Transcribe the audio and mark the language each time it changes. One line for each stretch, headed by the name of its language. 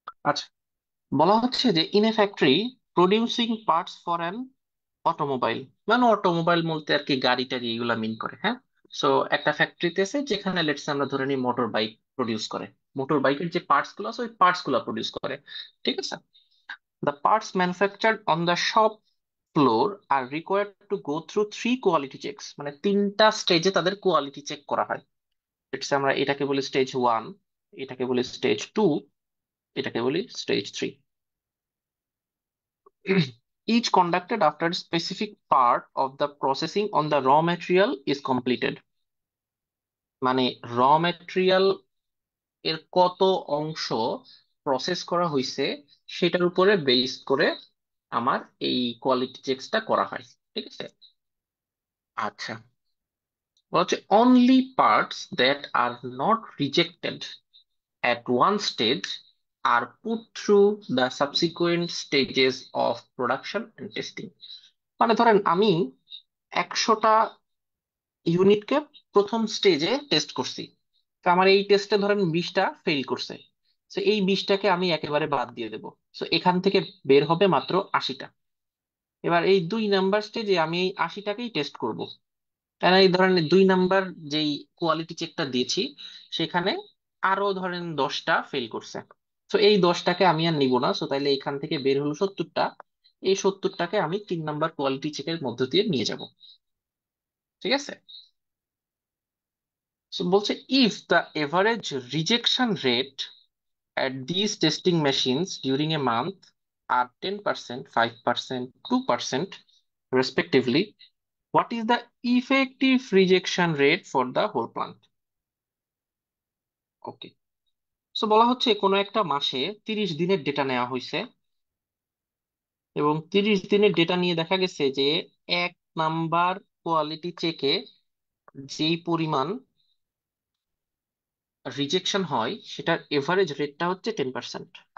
Bangla: আচ্ছা, বলা হচ্ছে যে
English: in a factory producing parts for an automobile,
Bangla: মানে অটোমোবাইল বলতে আর কি গাড়ি টাড়ি এগুলা মিন করে, হ্যাঁ। সো একটা ফ্যাক্টরিতে আছে যেখানে লেটস আমরা ধরে নিই মোটর বাইক প্রডিউস করে, মোটর বাইকের যে পার্টস গুলো আছে ওই পার্টস গুলা প্রডিউস করে, ঠিক আছে।
English: The parts manufactured on the shop floor are required to go through 3 quality checks,
Bangla: মানে তিনটা স্টেজে তাদের কোয়ালিটি চেক করা হয়।
English: Let's say
Bangla: আমরা এটাকে বলি স্টেজ 1, এটাকে বলি স্টেজ 2, এটাকে বলি stage 3।
English: Each conducted after a specific part of the processing on the raw material is completed,
Bangla: মানে র ম্যাটেরিয়াল এর কত অংশ প্রসেস করা হয়েছে সেটার উপরে বেস করে আমার এই কোয়ালিটি চেকসটা করা হয়, ঠিক আছে। আচ্ছা, বলা হচ্ছে
English: Only parts that are not rejected at one stage are put through the subsequent stages of production and testing।
Bangla: মানে ধরেন আমি 100টা ইউনিটকে প্রথম স্টেজে টেস্ট করছি, তো আমার এই টেস্টে ধরেন 20টা ফেল করছে। তো এই 20টাকে আমি একেবারে বাদ দিয়ে দেবো। তো এখান থেকে বের হবে মাত্র 80টা। এবার এই 2 নাম্বার স্টেজে আমি এই 80টাকেই টেস্ট করব। কারণ এই ধরেন 2 নাম্বার যেই কোয়ালিটি চেকটা দিয়েছি সেখানে আরো ধরেন 10টা ফেল করছে। তো এই 10টাকে আমি আর নিব না, তো তাইলে এখান থেকে বের হলো 70টা। এই 70টাকে আমি 3 নাম্বার কোয়ালিটি চেকের মধ্য দিয়ে নিয়ে যাব। ঠিক আছে।
English: So বলছে if the average rejection rate at these testing machines during a month are 10%, 5%, 2% respectively, what is the effective rejection rate for the whole plant? Okay.
Bangla: So বলা হচ্ছে কোনো একটা মাসে 30 দিনের ডেটা নেওয়া হয়েছে, এবং 30 দিনের ডেটা নিয়ে দেখা গেছে যে 1 নাম্বার কোয়ালিটি চেকে যেই পরিমাণ রিজেকশন হয় সেটার এভারেজ রেটটা হচ্ছে 10%।